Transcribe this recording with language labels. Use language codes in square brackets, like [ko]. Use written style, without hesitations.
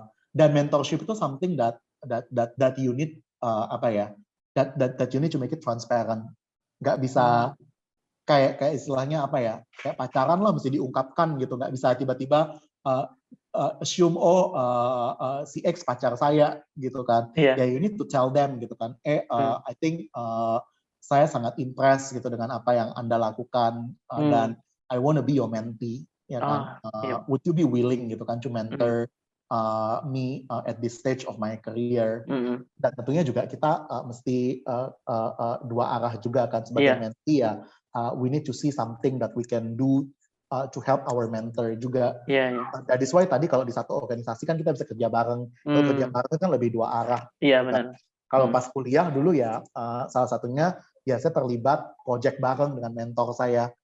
[id] Dan mentorship itu [en] something that you need that you need to make it transparent. [id] Nggak bisa kayak istilahnya apa ya, kayak pacaran lah mesti diungkapkan gitu, nggak bisa tiba-tiba assume si X pacar saya gitu kan. Iya. [en] Ya you need to tell them [id] gitu kan. [en] I think [id] saya sangat impress gitu dengan apa yang Anda lakukan dan [en] I wanna be your mentee [id] ya kan. Iya. [en] Would you be willing [id] gitu kan [en] to mentor me at this stage of my career? [id] Dan tentunya juga kita mesti dua arah juga kan sebagai Iya. mentee ya. [en] We need to see something that we can do to help our mentor juga. [id] Iya, iya. [en] That is why [id] tadi kalau di satu organisasi kan kita bisa kerja bareng. Kalau kerja bareng kan lebih dua arah. Iya, Gitu kan. benar. Kalau pas kuliah dulu ya, salah satunya ya saya terlibat project bareng dengan mentor saya.